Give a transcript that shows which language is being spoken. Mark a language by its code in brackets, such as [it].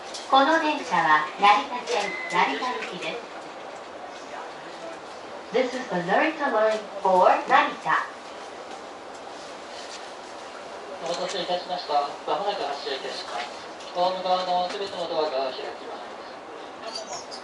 [ja] この電車は成田線成田行きです。 [en] This is the Narita line for Narita. [ja] お待たせいたしました。まもなく発車いたします。ホーム側のすべてのドアが開きます。